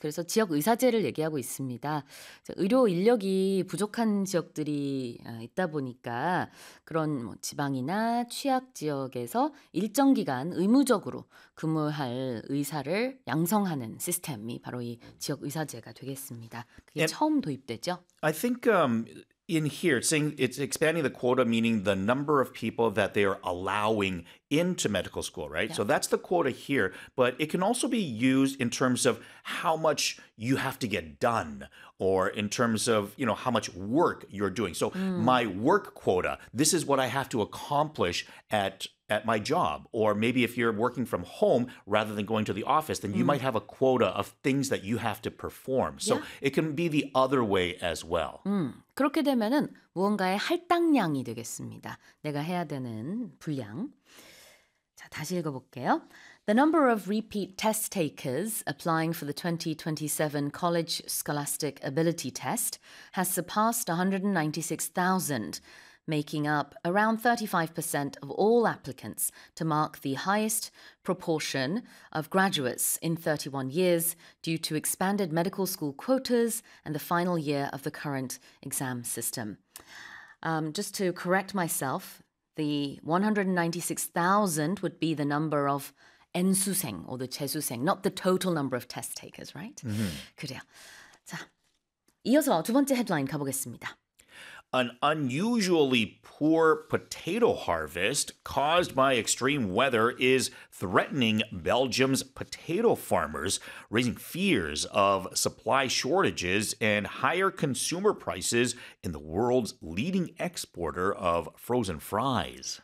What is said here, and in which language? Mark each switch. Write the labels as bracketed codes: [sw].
[ko] 그래서 지역 의사제를 얘기하고 있습니다. 의료 인력이 부족한 지역들이 있다 보니까 그런 뭐 지방이나 취약 지역에서 일정 기간 의무적으로 근무할 의사를 양성하는 시스템이 바로 이 지역 의사제가 되겠습니다. 그게 [en] And [ko] 처음 도입되죠? [en] I think in here, it's saying it's expanding the quota, meaning the number of people that they are allowing into medical school, right? Yeah. So that's the quota here, but it can also be used in terms of how much you have to get done or in terms of, you know, how much work you're doing. So my work quota, this is what I have to accomplish at my job. Or maybe if you're working from home rather than going to the office, then you might have a quota of things that you have to perform. So it can be the other way as well. [ko] 그렇게 되면은 무언가의 할당량이 되겠습니다. 내가 해야 되는 분량. 자, 다시 읽어볼게요. [en] The number of repeat test takers applying for the 2027 College Scholastic Ability Test has surpassed 196,000, making up around 35% of all applicants to mark the highest proportion of graduates in 31 years due to expanded medical school quotas and the final year of the current exam system. Just to correct myself, the 196,000 would be the number of 엔수생 or the 재수생, not the total number of test takers, right? Mm-hmm. [ko] 그래요. 자, 이어서 두 번째 헤드라인 가보겠습니다. [en] An unusually poor potato harvest caused by extreme weather is threatening Belgium's potato farmers, raising fears of supply shortages and higher consumer prices in the world's leading exporter of frozen fries.